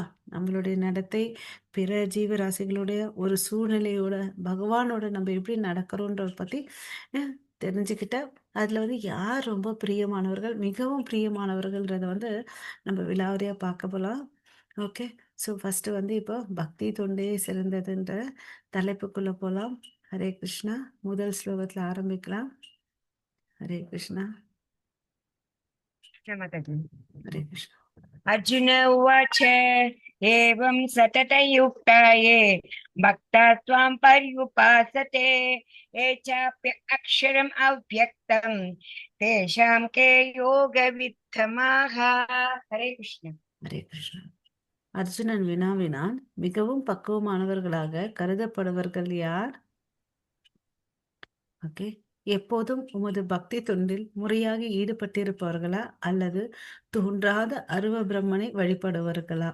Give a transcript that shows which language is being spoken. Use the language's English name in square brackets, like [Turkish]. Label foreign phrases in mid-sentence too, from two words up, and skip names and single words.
[Tamil] நம்மளுடைய நடத்தை பிற ஜீவராசிகளுடைய ஒரு சூழ்நிலையோட பகவானோட நம்ம எப்படி நடக்கிறோன்றத பத்தி தெரிஞ்சுக்கிட்டா அதுல வந்து யார் ரொம்ப பிரியமானவர்கள், மிகவும் பிரியமானவர்கள்ன்றத வந்து நம்ம விலாவரியா பார்க்க போலாம். ஓகே. [English] so first [Tamil] வந்து இப்போ பக்தி தொண்டே சிறந்ததுன்ற தலைப்புக்குள்ள போலாம். ஹரே கிருஷ்ணா. முதல் ஸ்லோகத்துல ஆரம்பிக்கலாம். ஹரே கிருஷ்ணா. ஹரே கிருஷ்ணா. [Sanskrit] अर्जुन उवाच एवं सततयुक्ता ये भक्ता त्वां पर्युपासते ये चाप्य अक्षरम् अव्यक्तं तेषां के योगविद्धमाः. हरे कृष्ण. [Tamil] ஹரே கிருஷ்ணா. அர்ஜுனன் வினாவினான், மிகவும் பக்குவமானவர்களாக கருதப்படுவர்கள் யார்? ஓகே. எப்போதும் உமது பக்தி தொண்டில் முறையாக ஈடுபட்டிருப்பவர்களா அல்லது தோன்றாத அருவ பிரம்மனை வழிபடுவர்களா?